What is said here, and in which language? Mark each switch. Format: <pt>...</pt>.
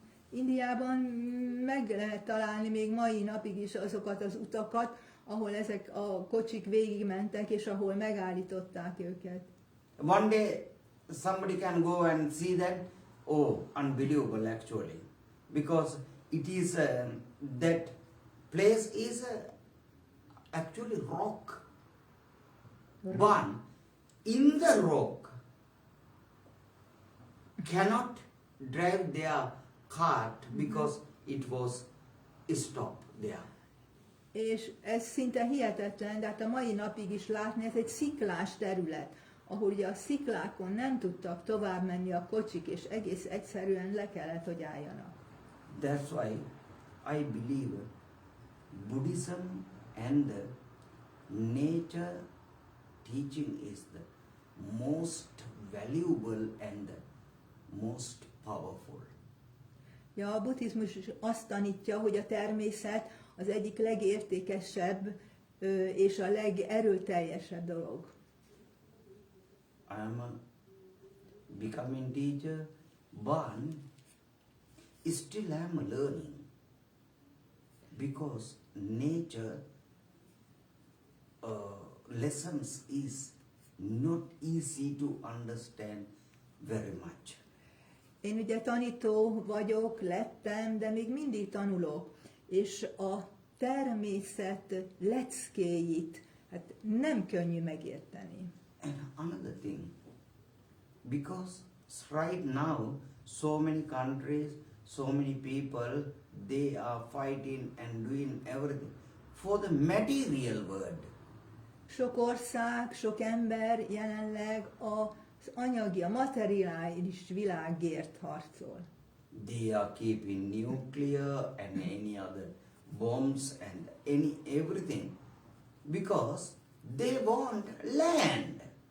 <hu>Indiában meg lehet találni még mai napig is azokat az utakat, ahol ezek a kocsik végigmentek, és ahol megállították őket.</hu> <en>One day somebody can go and see that, oh, unbelievable actually, because it is that place is actually rock. One in the rock cannot drive their cart because it was stopped there.</en> <hu>És ez szinte hihetetlen, de hát a mai napig is látni, ez egy sziklás terület, ahol ugye a sziklákon nem tudtak tovább menni a kocsik, és egész egyszerűen le kellett, hogy álljanak.</hu> <en>That's why I believe Buddhism and the nature teaching is the most valuable and the most powerful.</en> <hu>Ja, a buddhizmus is azt tanítja, hogy a természet az egyik legértékesebb és a legerőteljesebb dolog.</hu> <en>I am a becoming teacher, but still I am learning, because nature lessons is not easy to understand very much.</en> <hu>Én ugye tanító vagyok, lettem, de még mindig tanulok, és a természet leckéit hát nem könnyű megérteni.</hu> <en>And another thing, because right now so many countries, so many people, they are fighting and doing everything for the material world.</en> <hu>Sok ország, sok ember jelenleg az anyagi, a materiális világért harcol.</hu> <en>They are keeping nuclear and any other bombs and everything because they want land.</en>